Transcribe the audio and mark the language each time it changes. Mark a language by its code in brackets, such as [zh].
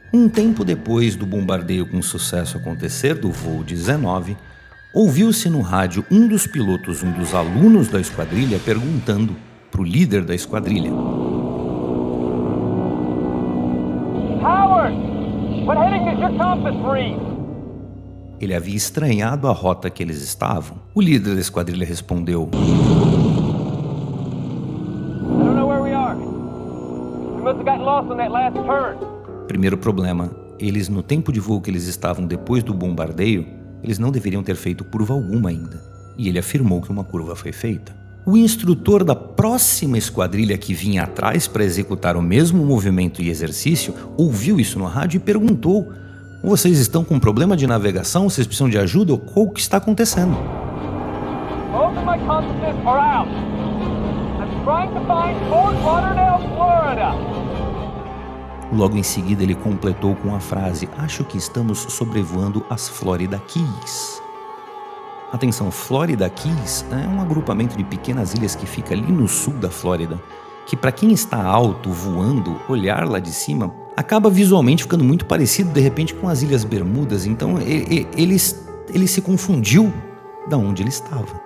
[pt] Um tempo depois do bombardeio com sucesso acontecer do voo 19, ouviu-se no rádio um dos pilotos, um dos alunos da esquadrilha, perguntando para o líder da esquadrilha: [en] Howard, what heading does your compass read? [pt] Ele havia estranhado a rota que eles estavam. O líder da esquadrilha respondeu: [en] I don't know where we are. We must have gotten lost on that last turn. [pt] Primeiro problema, eles no tempo de voo que eles estavam depois do bombardeio, eles não deveriam ter feito curva alguma ainda, e ele afirmou que uma curva foi feita. O instrutor da próxima esquadrilha que vinha atrás para executar o mesmo movimento e exercício ouviu isso no rádio e perguntou: vocês estão com problema de navegação? Vocês precisam de ajuda? Ou o que está acontecendo? [en] Both of my compasses are out. I'm trying to find Fort Lauderdale, Florida. [pt] Logo em seguida ele completou com a frase: acho que estamos sobrevoando as Florida Keys. Atenção, Florida Keys é um agrupamento de pequenas ilhas que fica ali no sul da Flórida, que para quem está alto, voando, olhar lá de cima, acaba visualmente ficando muito parecido de repente com as Ilhas Bermudas, então ele se confundiu de onde ele estava.